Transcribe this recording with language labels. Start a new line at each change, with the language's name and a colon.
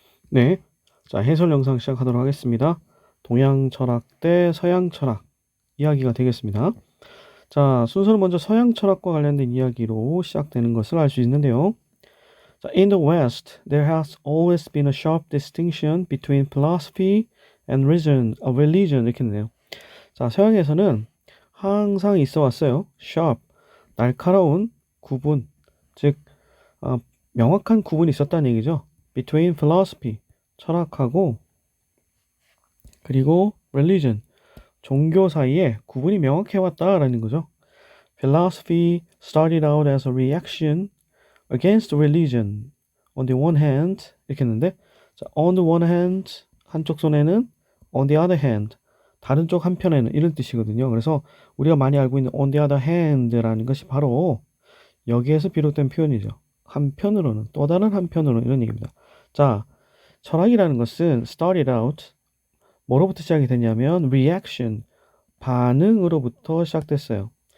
Korean: 네, 자, 해설 영상 시작하도록 하겠습니다. 동양 철학 대 서양 철학 이야기가 되겠습니다. 자, 순서는 먼저 서양 철학과 관련된 이야기로 시작되는 것을 알 수 있는데요.
English: 자, in the West, there has always been a sharp distinction between philosophy and religion 이렇게 되네요.
Korean: 자, 서양에서는 항상 있어 왔어요. sharp, 날카로운 구분, 즉 명확한 구분이 있었다는 얘기죠.
English: between philosophy,
Korean: 철학하고 그리고 religion, 종교 사이에 구분이 명확해 왔다라는 거죠.
English: Philosophy started out as a reaction against religion. On the one hand
Korean: 이렇게 했는데 자,
English: on the one hand
Korean: 한쪽 손에는
English: on the other hand
Korean: 다른 쪽 한편에는 이런 뜻이거든요. 그래서 우리가 많이 알고 있는
English: on the other hand
Korean: 라는 것이 바로 여기에서 비롯된 표현이죠. 한편으로는 또 다른 한편으로는 이런 얘기입니다. 자, 철학이라는 것은 started out 뭐로부터 시작이 됐냐면 reaction 반응으로부터 시작됐어요.